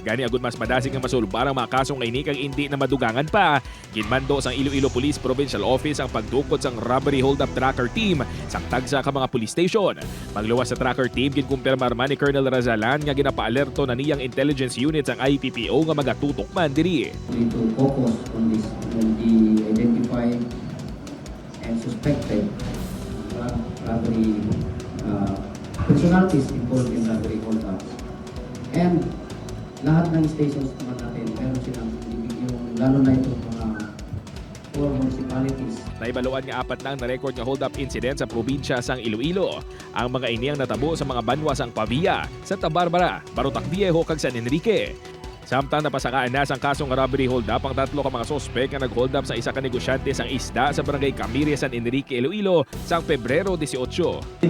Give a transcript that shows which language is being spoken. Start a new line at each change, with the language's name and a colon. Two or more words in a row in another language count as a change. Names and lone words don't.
Hiligaynon: Gani agud mas madasig ang masulbar ang mga kasong kay kag hindi na madugangan pa. Ginmando sang Iloilo Police Provincial Office ang pagdukot sang
English: robbery hold-up tracker team
Hiligaynon: sa tagsa ka mga police station. Magluwas sa
English: tracker team
Hiligaynon: ginkumpirmar man ni Colonel Razalan nga ginapaalerto na niyang
English: intelligence unit
Hiligaynon: ang IPPO nga magatutok man diri.
English: We need to focus on this when the identified and suspected robbery personalities involved in robbery hold-ups.
Filipino: And lahat ng stations naman natin, meron silang yung lalo na itong mga 4 municipalities.
Hiligaynon: Naibaluan nga 4 na ang na-record nga hold-up incident sa probinsya sang Iloilo. Ang mga iniyang natabo sa mga banwa sang Pavia, Santa Barbara, Barotac Viejo kag San Enrique. Samtang napasakaan na sang kasong
English: robbery hold-up
Hiligaynon: ang 3 ka mga sospek nga nag-hold up sa isa ka negosyante sang isda sa barangay Camire, San Enrique, Iloilo sang Pebrero 18.